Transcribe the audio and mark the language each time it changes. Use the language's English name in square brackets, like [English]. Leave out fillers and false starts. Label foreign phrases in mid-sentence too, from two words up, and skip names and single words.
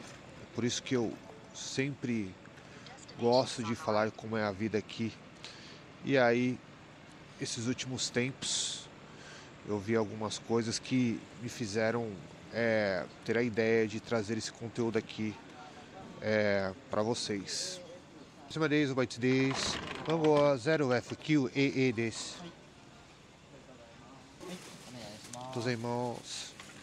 [Portuguese] É por isso que eu sempre gosto de falar como é a vida aqui. E aí, esses últimos tempos, eu vi algumas coisas que me fizeram ter a ideia de trazer esse conteúdo aqui para vocês. [Japanese] すみません、お待ちです。番号は 0F9AA です。ありがとうございます。